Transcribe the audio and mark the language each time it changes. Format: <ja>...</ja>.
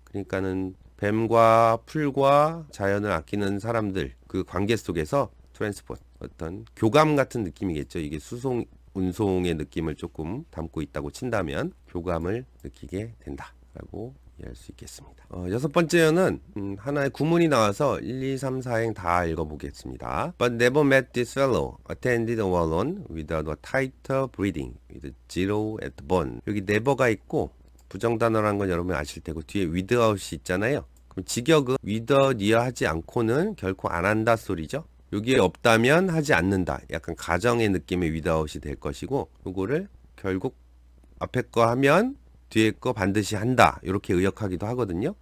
<ko>그러니까는 뱀과 풀과 자연을 아끼는 사람들 그 관계 속에서 트랜스포트, 어떤 교감 같은 느낌이겠죠. 이게 수송, 운송의 느낌을 조금 담고 있다고 친다면 교감을 느끼게 된다라고 이해할 수 있겠습니다. 여섯 번째는 하나의 구문이 나와서 1, 2, 3, 4행 다 읽어보겠습니다.</ko> <en>But never met this fellow. Attended alone without a tighter breathing. With zero at the bone.</en> <ko>여기 never가 있고 부정단어라는 건 여러분 아실 테고 뒤에 without이 있잖아요. 그럼 직역은 without이야 하지 않고는 결코 안 한다 소리죠. 여기에 없다면 하지 않는다. 약간 가정의 느낌의 without이 될 것이고 요거를 결국 앞에 거 하면 뒤에 거 반드시 한다 이렇게 의역하기도 하거든요.</ko>